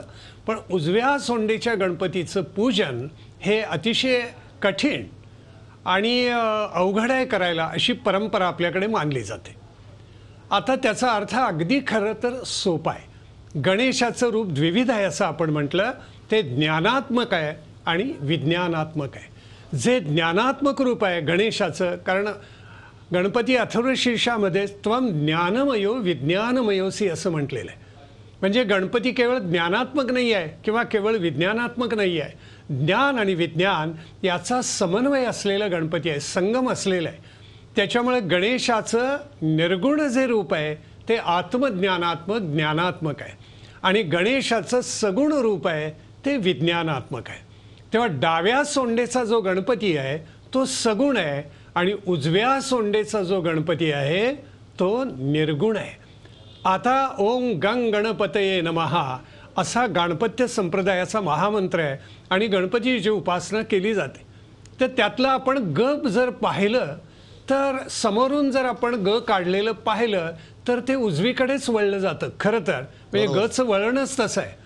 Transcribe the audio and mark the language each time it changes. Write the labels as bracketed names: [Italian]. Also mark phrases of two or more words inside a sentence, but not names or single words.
[Marathi] पण उजव्या सोंडेच्या गणपतीचं पूजन हे अतिशय कठीण आणि अवघड आहे करायला, अशी परंपरा आपल्याकडे मानली जाते. आता त्याचा अर्थ अगदी खरं तर सोपा आहे. गणेशाचं रूप द्विविध आहे असं आपण म्हटलं. ते ज्ञानात्मक आहे आणि विज्ञानात्मक आहे. जे ज्ञानात्मक रूप आहे गणेशाचं, कारण गणपती अथर्वशीर्षामध्ये [Sanskrit] त्वम ज्ञानमयो विज्ञानमयोसी [Marathi] असं म्हटलेलं आहे. म्हणजे गणपती केवळ ज्ञानात्मक नाही आहे किंवा केवळ विज्ञानात्मक नाही आहे. ज्ञान आणि विज्ञान याचा समन्वय असलेला गणपती आहे, संगम असलेला आहे. त्याच्यामुळे गणेशाचं निर्गुण जे रूप आहे ते आत्मज्ञानात्मक, ज्ञानात्मक आहे आणि गणेशाचं सगुण रूप आहे ते विज्ञानात्मक आहे. तेव्हा डाव्या सोंडेचा जो गणपती आहे तो सगुण आहे आणि उजव्या सोंडेचा जो गणपती आहे तो निर्गुण आहे. आता [Sanskrit] ओम गंग गणपतये नमः [Marathi] असा गणपत्य संप्रदायाचा महामंत्र आहे आणि गणपतीची उपासना केली जाते. तर त्यातलं आपण ग जर पाहिलं तर समोरून जर आपण ग काढलेलं पाहिलं तर ते उजवीकडेच वळलं जातं खरं तर. म्हणजे गचं वळणच तसं आहे.